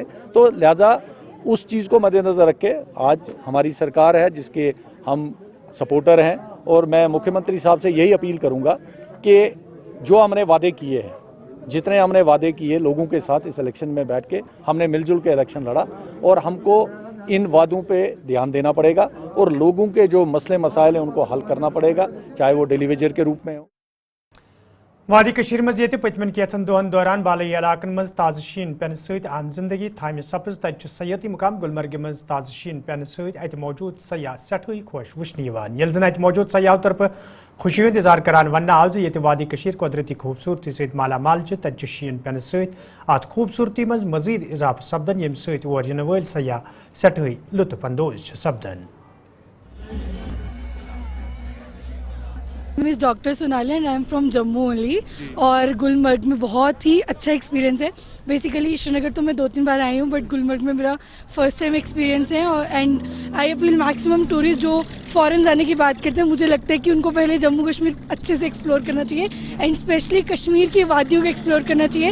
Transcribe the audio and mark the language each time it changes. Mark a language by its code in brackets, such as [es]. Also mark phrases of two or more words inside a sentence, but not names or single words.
[hi] तो लिहाजा उस चीज़ को मद्देनज़र रख के आज हमारी सरकार है जिसके हम सपोर्टर हैं और मैं मुख्यमंत्री साहब से यही अपील करूंगा कि जो हमने वादे किए हैं, जितने हमने वादे किए लोगों के साथ इस इलेक्शन में बैठ के हमने मिलजुल के इलेक्शन लड़ा और हमको इन वादों पे ध्यान देना पड़ेगा और लोगों के जो मसले मसाइल हैं उनको हल करना पड़ेगा, चाहे वो डेलीवेजर के रूप में हो। [ks] वादी कशीर मज ये पतमन कैचन दोहन दौरान बालई इलाकन मज ताज़ शीन पेन सहित आम जिंदगी थाम सपज तत सयाती मुकाम गुलमर्ग मज ताज़ शीन पेन सहित अत मौजूद सयाह सठई खुश वुचन यल जन अत मौजूद सयाह तरफ खुशी हूं इजहार करान वन आव ये वादी कशीर कुदरती खूबसूरती सहित मालामाल तत शीन पेन सहित अत खूबसूरती मज मजीद इजाफा सपदन यम सहित और इन वल सयाह सठई लुत्फ अंदोज सपदन। [en] Miss Doctor Sonali and I am from Jammu only और गुलमर्ग में बहुत ही अच्छा एक्सपीरियंस है। [hi] बेसिकली श्रीनगर तो मैं 2-3 बार आई हूँ बट गुलमर्ग में मेरा [en] first time experience [hi] है और [en] and I appeal maximum tourist [hi] जो फॉरेन जाने की बात करते हैं, मुझे लगता है कि उनको पहले जम्मू कश्मीर अच्छे से एक्सप्लोर करना चाहिए [en] and specially [hi] कश्मीर की वादियों को एक्सप्लोर करना चाहिए।